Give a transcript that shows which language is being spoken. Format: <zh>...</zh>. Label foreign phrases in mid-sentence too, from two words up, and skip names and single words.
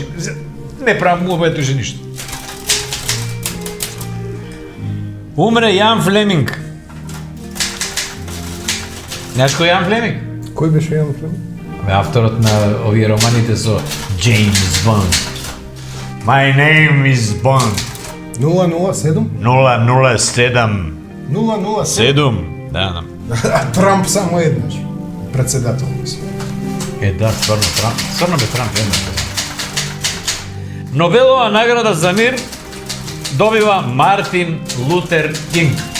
<mk>Не правам му уште ништо. Умре Јан Флеминг. Знаеш кој е Јан Флеминг? Кој беше Јан Флеминг? Авторот на овие романите со Джеймс Бонд.</mk> <en>My name is Bond.</en> <mk>007? 007. 007? Да. Трамп само еднаш. Председател мислам. Да, стварно Трамп. Стварно бе Трамп еднаш. Нобелова награда за мир добива Мартин Лутер Кинг.</mk>